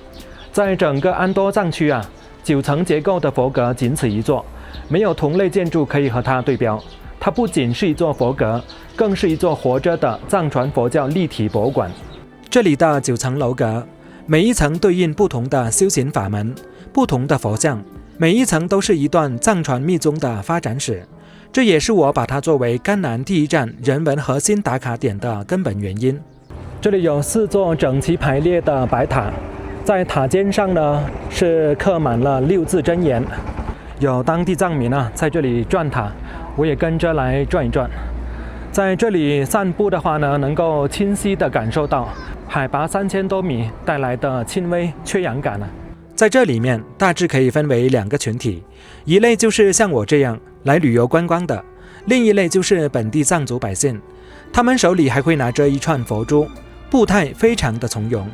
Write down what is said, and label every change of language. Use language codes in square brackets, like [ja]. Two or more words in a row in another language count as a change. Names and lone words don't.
[zh] 在整個安多藏區9層結構的佛閣僅此一座，沒有同類建築可以和它對標。它不僅是一座佛閣，更是一座活着的藏傳佛教立體博物館。這裡的9層樓閣，每一層對應不同的修行法門、不同的佛像，每一層都是一段藏傳密宗的發展史。這也是我把它作為甘南第一站人文核心打卡點的根本原因。這裡有4座整齊排列的白塔，在塔尖上呢是刻滿了6字真言。有當地藏民在這裡轉塔，我也跟着來轉一轉。在這裡散步的話呢，能夠清晰地感受到海拔3000多米帶來的輕微缺氧感。在這裡面大致可以分為2個群體，一類就是像我這樣來旅遊觀光的，另一類就是本地藏族百姓，他們手裡還會拿着一串佛珠，步態非常的從容。